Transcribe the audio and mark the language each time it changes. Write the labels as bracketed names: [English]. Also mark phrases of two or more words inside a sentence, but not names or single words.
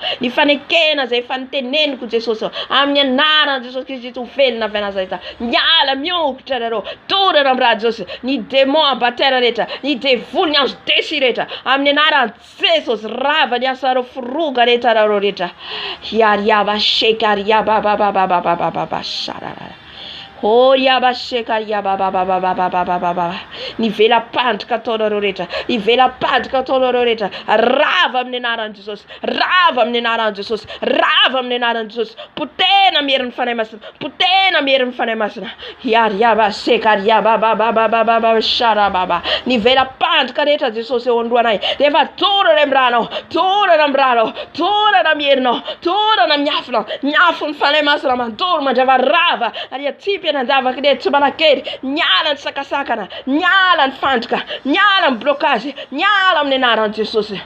[Malagasy] Ny fanekena zay faniteneniko Jesosy amin'ny anaran'i Jesosy Kristy ho velona avy Nazareta. Miala miongotra nareo. Torana amin'ny raha Jesosy. Ny démon abatera rehetra, ny devoly ny anjo desi rehetra amin'ny anaran'i Jesosy rava ny asareo foroga rehetra nareo rehetra. Yariaba shekariaba baba sharara. Oh yaba shekaria baba ni vela pandrika ataonareo rehetra, ni vela pandrika ataonareo rehetra. Rava amin'ny anaran'i Jesosy, rava amin'ny anaran'i Jesosy, rava amin'ny anaran'i Jesosy. Potena mieriny fanay masina, potena mieriny fanay masina. Yaba shekaria baba sharababa. Ni vela pandrika rehetra Jesosy eo andohanay. Rehefa torana amin'ny ranao, torana amin'ny ranao, torana mierinao, torana miafina, miafo ny fanay masina mandoro mandrava rava. Aria tipy nanjavaka le tsy manakely, niala ny sakasakana, niala ny fandrika, niala ny blocage, niala amin'ny anaran'i Jesosy.